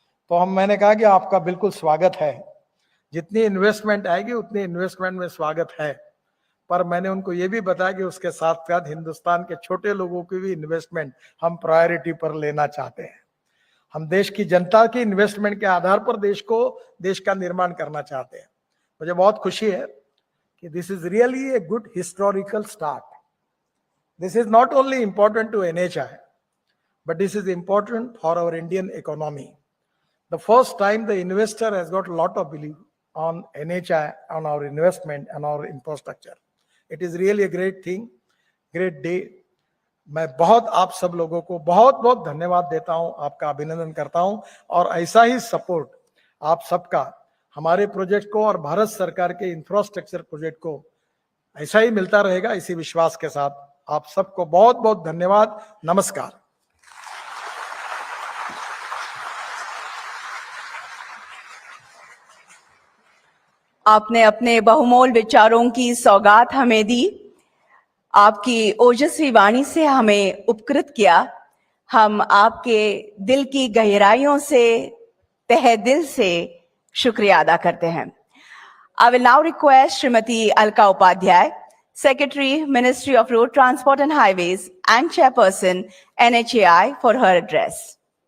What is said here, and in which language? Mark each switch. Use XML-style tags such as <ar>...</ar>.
<hi>तो मैंने कहा कि आपका बिल्कुल स्वागत है, जितनी इन्वेस्टमेंट आएगी उतनी इन्वेस्टमेंट में स्वागत है, पर मैंने उनको ये भी बताया कि उसके साथ साथ हिंदुस्तान के छोटे लोगों की भी इन्वेस्टमेंट हम प्रायोरिटी पर लेना चाहते हैं। हम देश की जनता की इन्वेस्टमेंट के आधार पर देश का निर्माण करना चाहते हैं। मुझे बहुत खुशी है कि</hi> <en>This is really a good historical start. This is not only important to NHI, but this is important for our Indian economy. The first time the investor has got a lot of belief on NHI, on our investment and our infrastructure. It is really a great thing, great day.</en> <hi>मैं बहुत आप सब लोगों को बहुत बहुत धन्यवाद देता हूं, आपका अभिनंदन करता हूं और ऐसा ही सपोर्ट आप सबका हमारे प्रोजेक्ट को और भारत सरकार के इंफ्रास्ट्रक्चर प्रोजेक्ट को ऐसा ही मिलता रहेगा, इसी विश्वास के साथ आप सबको बहुत बहुत धन्यवाद। नमस्कार। आपने अपने बहुमोल विचारों की सौगात हमें दी, आपकी ओजस्वी वाणी से हमें उपकृत किया। हम आपके दिल की गहराइयों से, तहे दिल से शुक्रिया अदा करते हैं।</hi> <en>I will now request Srimati Alka Upadhyay, Secretary, Ministry of Road Transport and Highways and Chairperson, NHAI, for her address.</en>